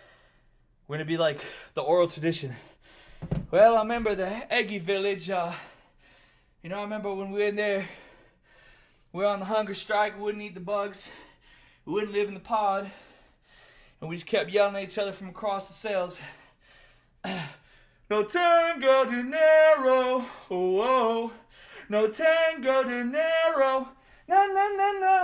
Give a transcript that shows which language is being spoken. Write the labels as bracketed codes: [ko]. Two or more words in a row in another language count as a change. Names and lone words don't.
[en] We're gonna be like the oral tradition. Well, I remember the Eggy village. You know, I remember when we were in there, we were on the hunger strike, we wouldn't eat the bugs, we wouldn't live in the pod, and we just kept yelling at each other from across the cells. [es] No tango dinero, oh, oh. No tango dinero, na na na na.